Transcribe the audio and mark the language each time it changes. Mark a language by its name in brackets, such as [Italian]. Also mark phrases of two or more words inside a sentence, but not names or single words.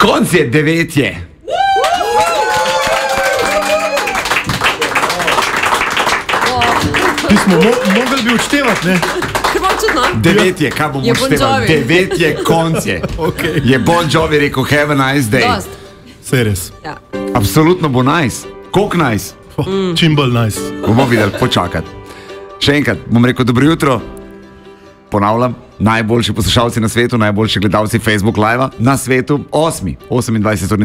[Slovenian] Konc je, 9 je. Mi smo mogli bi odštevati, ne? 9 je, kaj bomo odštevali? 9 je, konc je. Je Bon Jovi rekel, [English] have a nice day. [Slovenian] Saj res. Absolutno bo nice. Koliko nice? Čim bolj nice. Bomo videli, počakati. Še enkrat, bom rekel dobro jutro. Ponavljam, najboljši poslušalci na svetu, najboljši gledalci Facebook live na svetu, 28.